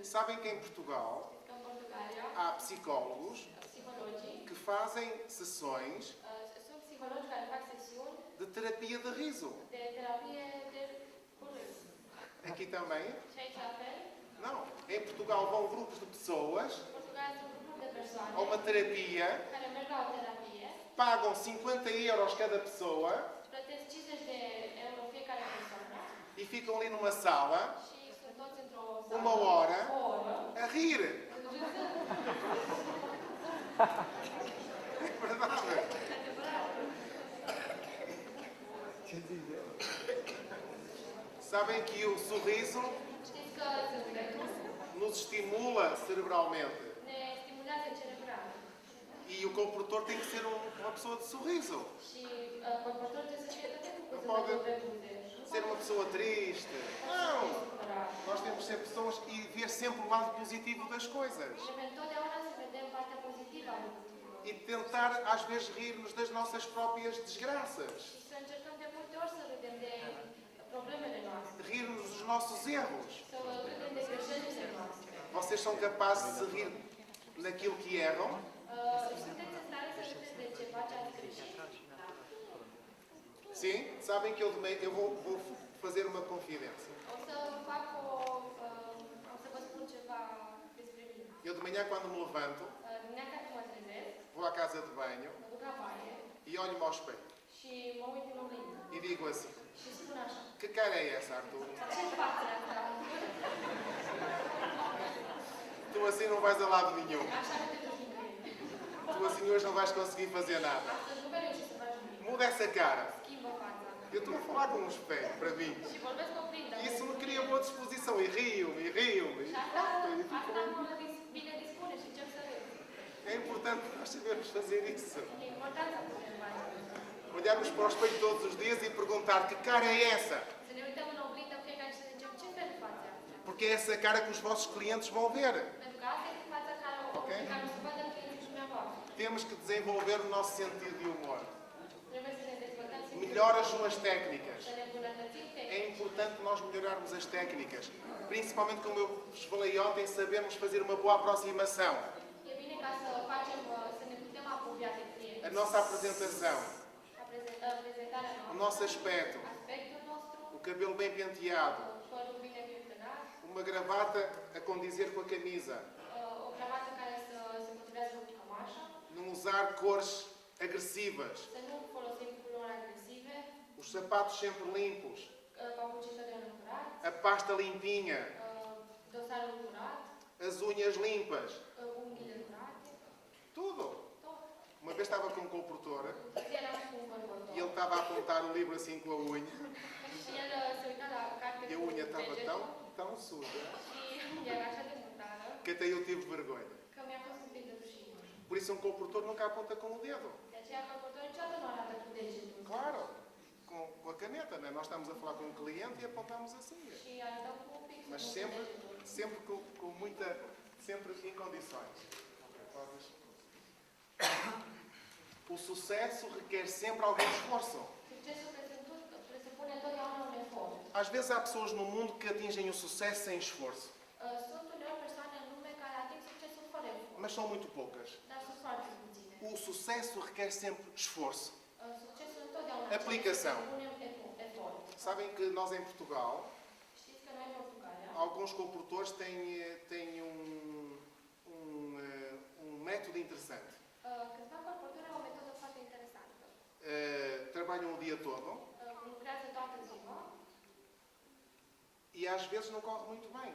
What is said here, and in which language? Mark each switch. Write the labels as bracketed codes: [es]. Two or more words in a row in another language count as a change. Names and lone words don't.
[pt] Sabem que em Portugal [ro] Că în Portugalia, [pt] há psicólogos [ro] psihologii, [pt] que fazem sessões [ro] sunt psihologi care fac sesiuni [pt] de terapia de riso. [ro] de terapie de cu râs. [pt] Aqui também? [ro] Și aici la fel, [pt] Não. Em Portugal vão grupos de pessoas [ro] în Portugalia sunt grupuri de persoane [pt] a uma terapia, [ro] care merg la o terapie, [pt] pagam 50 euros cada pessoa [ro] plătesc 50 de euro fiecare persoană [pt] e ficam ali numa sala [ro] și sunt toți într-o sală, [pt] uma hora [ro] o oră, [pt] a rir. [ro] râzând. [pt] É verdade. [ro] E adevărat. Ce zici de [pt] Sabem que o sorriso [ro] Știți că zâmbetul [pt] nos estimula cerebralmente. [ro] ne stimulează cerebral [pt] E o comportor tem que ser uma pessoa de sorriso. [ro] și comportorul trebuie să fie tot timpul cu Nu zâmbetul poate pe buze. Nu [pt] Ser uma pessoa triste. Não! [ro] poate fi supărat. [pt] Nós temos que ser pessoas e ver sempre o lado positivo das coisas. [ro] Trebuie întotdeauna să vedem partea pozitivă a lucrurilor. [pt] E tentar, às vezes, rir-nos das nossas próprias desgraças. [ro] Și să încercăm de multe ori să râdem de problemele noastre. [pt] Rir-nos dos nossos erros. [ro] Să râdem de greșelile noastre. [pt] Vocês são capazes de se rir naquilo que erram? [ro] Sunteți în stare să râdeți de ceva ce ați greșit? [pt] Sim? Sabem que eu vou fazer uma confidência. [ro] O să fac o să vă spun ceva despre mine. [pt] Eu de manhã, quando me levanto, [ro] Dimineața când mă trezesc, [pt] vou à casa de banho [ro] mă duc la baie [pt] e olho-me ao espelho. [ro] și mă uit în oglindă. [pt] E digo assim: [ro] Și spun așa. [pt] que cara é essa, Arthur? [ro] Ce față e asta? [pt] Tu assim não vais a lado nenhum. [ro] Așa nu te duci nicăieri. [pt] Tu assim hoje não vais conseguir fazer nada. [ro] Astăzi nu vei reuși să faci nimic. [pt] Muda essa cara. [ro] Schimbă fața. [pt] Eu estou a falar com um espelho, para mim. [ro] Și vorbesc cu oglindă. [pt] E isso me cria boa disposição. E rio-me, e rio-me. [ro] Și asta mă bine dispune și încep să râd. [pt] É importante nós sabermos fazer isso. [ro] E important să putem face asta. [pt] Olharmos para o espelho todos os dias e perguntar: que cara é essa? [ro] Să ne uităm în oglindă fiecare și să zicem ce fel de față e asta. [pt] Porque é essa cara que os vossos clientes vão ver. [ro] Pentru că asta este fața care o să vadă clienții dumneavoastră. [pt] Temos que desenvolver o nosso sentido de humor. [ro] Trebuie să ne dezvoltăm simțul [pt] Melhor as suas técnicas. [ro] să ne îmbunătățim [pt] É [ro] tehnic. [pt] importante nós melhorarmos as técnicas. Principalmente, como eu vos falei ontem, sabermos fazer uma boa aproximação. [ro] E bine ca să facem, să ne putem apropia de clienți. [pt] A nossa apresentação, [ro] Prezentarea [pt] o [ro] noastră, [pt] nosso aspecto, [ro] aspectul nostru, [pt] o cabelo bem penteado, [ro] părul bine pieptănat, [pt] uma gravata a condizer com a camisa, [ro] o cravată care să se potrivească cu cămașa, [pt] não usar cores agressivas, [ro] să nu folosim culori agresive, [pt] os sapatos sempre limpos, [ro] papucii totdeauna curați, [pt] a pasta limpinha, [ro] dosarul curat, [pt] as unhas limpas, [ro] unghiile curate, [pt] tudo. [ro] tot. [pt] Uma vez estava com um colportor [ro] Într-o zi eram cu un colportor. [pt] e ele estava a apontar o livro assim com a unha [ro] Și el se uita la carte [pt] e a [ro] cu [pt] unha estava [ro] degetul [pt] tão suja [ro] și era așa de murdară [pt] que até eu tive vergonha. [ro] că mi-a fost un pic de rușine. [pt] Por isso um colportor nunca aponta com o dedo. [ro] De aceea colportorul niciodată nu arată cu degetul. [pt] Claro, com a caneta, né? Nós estamos a falar com um cliente e apontamos assim. [ro] Și arătăm cu pixul, [pt] Mas [ro] nu cu [pt] sempre, [ro] degetul. [pt] sempre com muita, sempre em condições. O sucesso requer sempre algum esforço. [ro] Succesul presupune întotdeauna un efort. [pt] Às vezes há pessoas no mundo que atingem o sucesso sem esforço, [ro] Sunt uneori persoane în lume care ating succesul fără efort, [pt] mas são muito poucas. [ro] dar sunt foarte puține. [pt] O sucesso requer sempre esforço. [ro] Succesul întotdeauna [pt] Aplicação. [ro] presupune efort. [pt] Sabem que nós em Portugal, [ro] Știți că noi în Portugalia [pt] alguns comportores têm um método interessante. [ro] câțiva colportori au o metodă foarte interesantă. [pt] Trabalham o dia todo [ro] Lucrează toată ziua, [pt] e às vezes não corre muito bem.